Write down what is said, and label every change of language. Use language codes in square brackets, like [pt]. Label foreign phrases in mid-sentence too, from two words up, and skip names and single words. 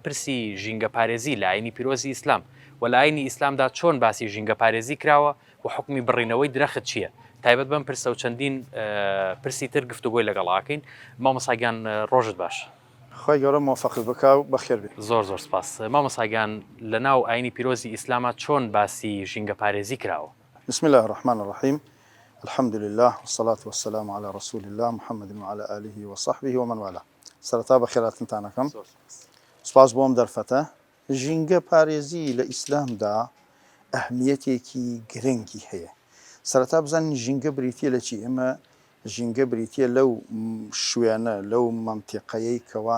[ckb] پرسی ژینگە پارێزی لە ئاینی پیرۆزی ئیسلام و لە ئاینی ئیسلامدا چۆن باسی ژینگە پارێزی کراوە و حکمی بڕینەوەی درەخت چییە تایبەت بەم پرسە و چەندین پرسی تر گفتوگۆی لەگەڵاکەین مامۆستاگیان ڕۆژت باش خۆی گەورە موفقت بکا و بەخێر بێت زۆر زۆر سپاس مامۆستاگیان لە ناو ئاینی پیرۆزی ئیسلامە چۆن باسی ژینگە پارێزی کراوە [ar] بسم الله الرحمن الرحيم الحمد لله والصلاة والسلام على رسول الله محمد وعلى آله وصحبه ومن والاه سرطاب خيراتنتانكم [ckb] سپاس بۆم دەرفەتە ژینگە پارێزی لە ئیسلامدا ئەهمیەتێکی گرنگی هەیە سەرەتا بزانین ژینگە بریتیە لە چی ئێمە ژینگە بریتیە لەو شوێنە لەو مەنتیقەیەی کەوا